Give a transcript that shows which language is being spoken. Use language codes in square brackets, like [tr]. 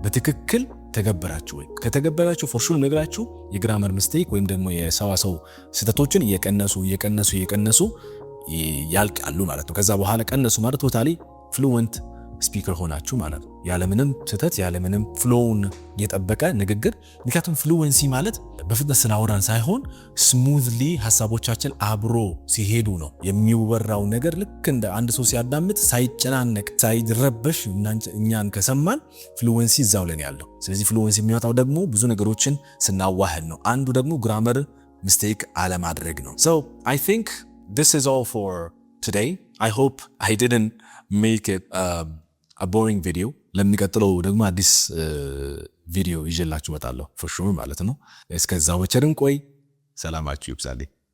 [am] በትክክል ተገበራችሁ ወይ? ከተገበራችሁ [en] for sure [am] ነግራችሁ የግራመር ሚስቴክ ወይም ደግሞ የሰዋሰው ስህተቶችን እየቀነሱ ያልቃሉ ማለት ነው። ከዛ በኋላ ቀነሱ ማለት ቶታሊ ፍሉዌንት ስፒከር ሆናችሁ ማለት ነው። ያለምንም ስህተት ያለምንም ፍሎውን የጠበቀ ንግግር። ምክንያቱም ፍሉዌንሲ ማለት በፍጥነት ስናወራን ሳይሆን ስሙዝሊ ሀሳቦቻችን አብሮ ሲሄዱ ነው የሚወራው ነገር። ልክ እንደ አንድ ሰው ሲያዳምጥ ሳይጨናነቅ ሳይረበሽ እኛን ከሰማን ፍሉዌንሲ እዛው ላይ ያለው። ስለዚህ ፍሉዌንሲ የሚወጣው ደግሞ ብዙ ነገሮችን ስናዋህድ ነው። አንዱ ደግሞ ግራመር ሚስቴክ አለማድረግ ነው። [en] so I think this is all for today. I hope I didn't make it a boring video. [am] ለሚቀጥለው ደግሞ አዲስ ቪዲዮ ይዤላችሁ እመጣለሁ [en] for sure [am] ማለት ነው። እስከዛው በቸርን ቆይ። ሰላማችሁ ይብዛልኝ።